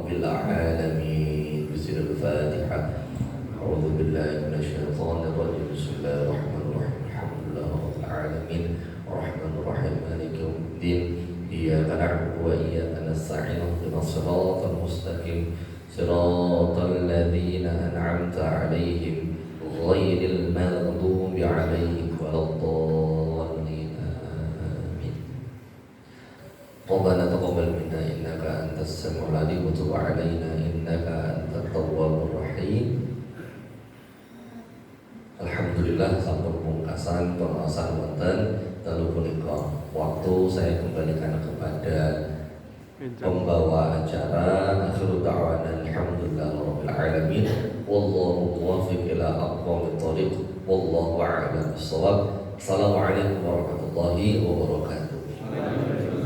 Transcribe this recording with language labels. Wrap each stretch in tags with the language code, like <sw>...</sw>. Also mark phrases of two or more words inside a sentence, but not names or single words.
<ar>العالمين بسم الفاتحة أعوذ بالله من الشيطان الرجيم بسم الله الرحمن الرحيم الحمد لله رب العالمين الرحمن الرحيم مالك يوم الدين إياك نعبد وإياك نستعين اهدنا الصراط المستقيم صراط الذين أنعمت عليهم غير المغضوب عليهم ولا الضالين آمين ربنا تقبل منا إنك أنت السميع العليم وتب علينا إنك أنت التواب الرحيم.</ar> <jv>Alhamdulillah sampun pungkasan pembahasan wonten telu punika.</jv> <id>Waktu saya kembalikan kepada pembawa acara.</id> <ar>آخر دعوانا الحمد لله رب العالمين. والله الموفق إلى أقوم الطريق. والله أعلم بالصواب. السلام عليكم ورحمة الله وبركاته.</ar>